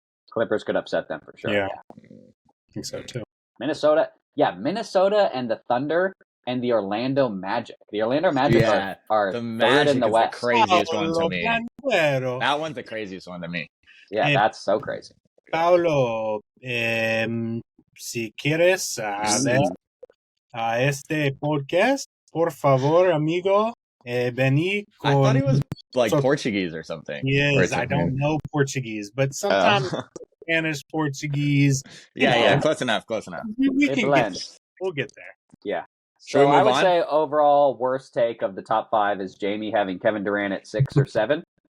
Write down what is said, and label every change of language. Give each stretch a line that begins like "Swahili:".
English: Clippers could upset them for sure. Yeah, I think so too. Minnesota and the Thunder and the Orlando Magic. The Orlando Magic are the Magic third in the West. The craziest one to me. That one's the craziest one to me. Yeah, that's so crazy.
Spanish: Paulo, si quieres ver a este podcast, por favor, amigo, vení con...
English: I thought he was like Portuguese or something. Yes, I don't know Portuguese, but sometimes Spanish, Portuguese. Yeah, close enough. We can blend. We'll get there. Yeah. So I would say overall worst take of the top 5 is Jamie having Kevin Durant at 6 or 7.